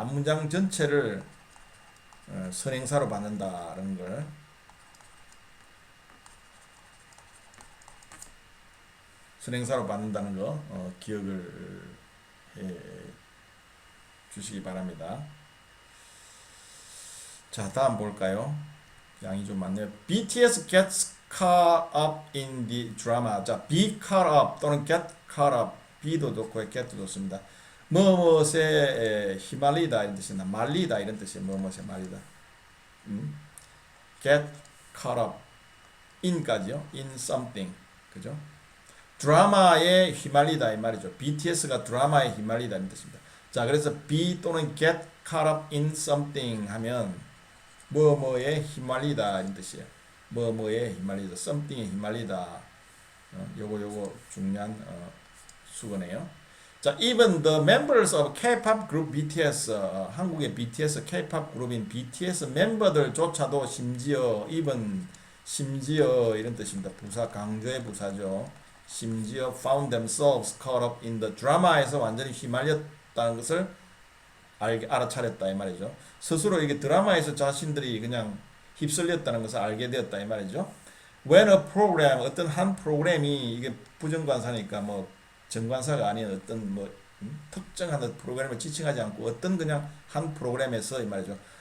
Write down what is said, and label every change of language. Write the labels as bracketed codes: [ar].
[ko] 앞문장 전체를 선행사로 받는다는 걸 선행사로 받는다는 거 기억을 해 주시기 바랍니다. 자, 다음 볼까요? 양이 좀 많네요. [en] BTS gets caught up in the drama. 자, be caught up 또는 get caught up. [ko] be도 좋고 get도 좋습니다. 뭐뭇에 휘말리다 이런 뜻이나 말리다 이런 뜻이에요. 뭐뭇에 말리다. [en] get caught up in까지요. in something. [ko] 그죠? 드라마에 휘말리다 이 말이죠. BTS가 드라마에 휘말리다 이런 뜻입니다. 자, 그래서 [en] be [ko] 또는 [en] get caught up in something [ko] 하면 뭐뭐에 휘말리다 이런 뜻이에요. 뭐뭐에 휘말리다, something에 휘말리다. 요거 중요한 수거네요. 자, [en] even the members of K-pop group BTS, [ko] 한국의 BTS K-pop 그룹인 BTS 멤버들조차도 심지어 이런 뜻입니다. 부사 강조의 부사죠. 심지어 [en] found themselves caught up in the drama [ko] 에서 완전히 휘말렸다는 것을 알아차렸다 이 말이죠. 스스로 이게 드라마에서 자신들이 그냥 휩쓸렸다는 것을 알게 되었다 이 말이죠. [en] When a program, [ko] 어떤 한 프로그램이, 이게 부정관사니까 뭐 정관사가 아닌 어떤 뭐 특정한 프로그램을 지칭하지 않고 어떤 그냥 한 프로그램에서 이 말이죠.